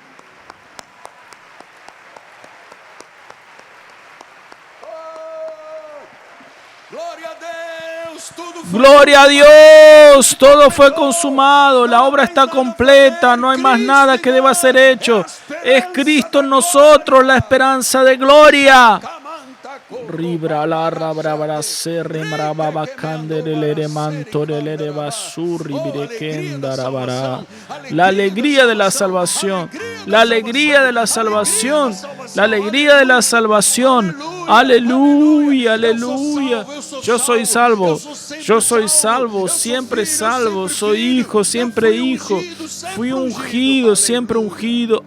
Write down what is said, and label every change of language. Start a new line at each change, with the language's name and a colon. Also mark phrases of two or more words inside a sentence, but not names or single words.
Spanish: Gloria a Dios, todo fue consumado, la obra está completa, no hay más nada que deba ser hecho. Es Cristo en nosotros la esperanza de gloria. Ribra la rabra serre marababa candelere mantorelere basurri birekendarabara. La alegría de la salvación, la alegría de la salvación, la alegría de la salvación. Aleluya, aleluya. Yo soy salvo, siempre salvo, soy hijo, siempre hijo. Fui ungido, siempre ungido.